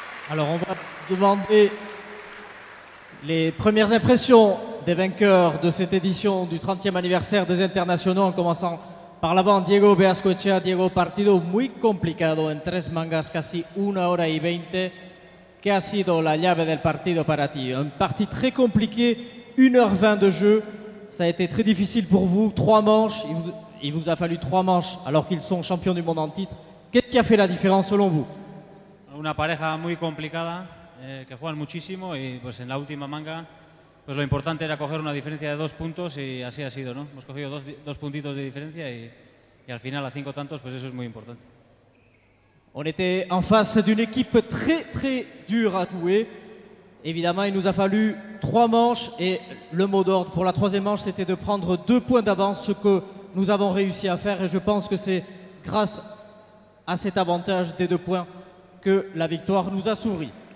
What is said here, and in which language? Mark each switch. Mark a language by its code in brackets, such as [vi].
[fr] Alors on va demander les premières impressions des vainqueurs de cette édition du 30e anniversaire des internationaux, en commençant par l'avant Diego Beascochea. [es] Diego, partido muy complicado en 3 mangas, casi 1 hora y 20. ¿Qué ha sido la llave del partido para ti? [fr] Un parti très compliqué, 1h20 de jeu. Ça a été très difficile pour vous, 3 manches. Il vous a fallu 3 manches alors qu'ils sont champions du monde en titre. Qu'est-ce qui a fait la différence selon vous? [es] Una pareja muy complicada, que juegan muchísimo y pues en la última manga pues lo importante era coger una diferencia de 2 puntos y así ha sido, ¿no? Hemos cogido dos puntitos de diferencia y al final a 5 tantos, pues eso es muy importante. [fr] On était en face d'une équipe très dure à jouer. Évidemment, il nous a fallu 3 manches et le mot d'ordre pour la 3e manche, c'était de prendre 2 points d'avance, ce que nous avons réussi à faire, et je pense que c'est grâce à cet avantage des 2 points que la victoire nous a souri.